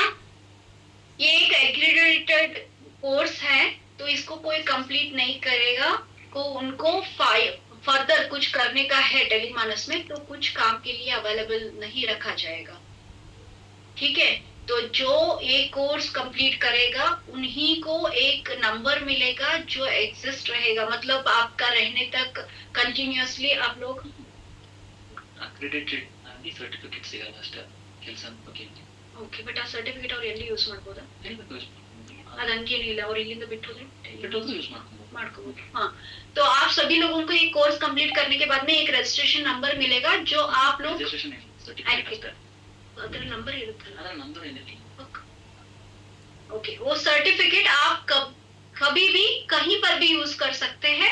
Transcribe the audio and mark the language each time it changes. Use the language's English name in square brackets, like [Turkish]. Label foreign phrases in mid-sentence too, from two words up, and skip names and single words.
[Hindi] ये एक [English] accredited course [Hindi] है तो इसको कोई कंप्लीट नहीं करेगा को उनको फर्दर कुछ करने का है टेलीमानस में तो कुछ काम के लिए अवेलेबल नहीं रखा जाएगा. ठीक है, तो जो एक [English] course complete [Hindi] करेगा उन्हीं को एक नंबर मिलेगा जो एग्जिस्ट रहेगा, मतलब आपका रहने तक कंटिन्यूअसली आप लोग [Kannada] ಅಕ್ರೆಡಿಟೆಡ್ ಆಗಿ ಸರ್ಟಿಫಿಕೇಟ್ ಸಿಗಲ್ಲ ಅಷ್ಟೇ ಕೆಲಸ ಬಗ್ಗೆ. [English] okay, but [Kannada] ಆ ಸರ್ಟಿಫಿಕೇಟ್ ಅವ್ರು ಎಲ್ಲಿ ಯೂಸ್ ಮಾಡ್ಬೋದಾ? ಅದಂಗೇನಿಲ್ಲ, ಅವ್ರು ಇಲ್ಲಿಂದ ಬಿಟ್ಟು ಯೂಸ್ ಮಾಡ್ಕೋಬಹುದು. [Hindi] हाँ, तो आप सभी लोगों को ये [English] course complete [Hindi] करने के बाद में एक [English] registration number [Hindi] मिलेगा जो आप लोग अगर [English] number okay, [Hindi] वो सर्टिफिकेट आप कभी भी कहीं पर भी यूज कर सकते हैं.